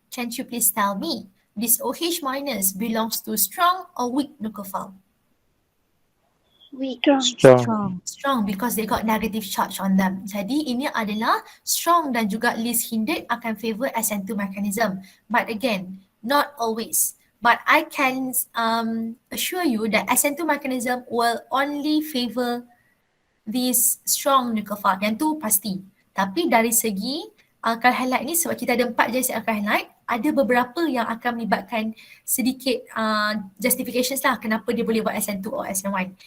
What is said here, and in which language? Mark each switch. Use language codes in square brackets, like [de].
[en] Can you please tell me this OH minus belongs to strong or weak nucleophile? Weak. Strong. Strong because they got negative charge on them. [ms] Jadi ini adalah strong dan juga least hindered akan favor Sn2 mechanism. [en] But again, not always. But I can assure you that Sn2 mechanism will only favor these strong nucleophile. [ms] Yang tu pasti. Tapi dari segi alkyl halide ni, sebab kita ada 4 jenis alkyl halide, ada beberapa yang akan melibatkan sedikit justifications lah kenapa dia boleh buat Sn2 atau Sn1.